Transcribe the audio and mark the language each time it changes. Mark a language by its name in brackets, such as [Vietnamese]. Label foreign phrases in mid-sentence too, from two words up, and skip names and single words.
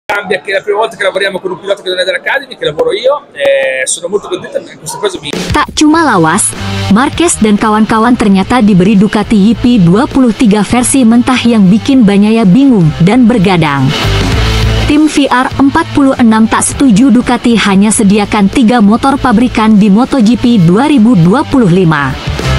[Italian] cambia che è la prima volta che lavoriamo con un pilota che non è dell'Academy, che lavoro io, sono molto contento e questa cosa mi... [Indonesian] Tak cuma lawas, Marquez dan kawan-kawan ternyata diberi Ducati YP23 versi mentah yang bikin Bagnaia bingung dan bergadang. Tim VR46 tak setuju Ducati hanya sediakan 3 motor pabrikan di MotoGP 2025.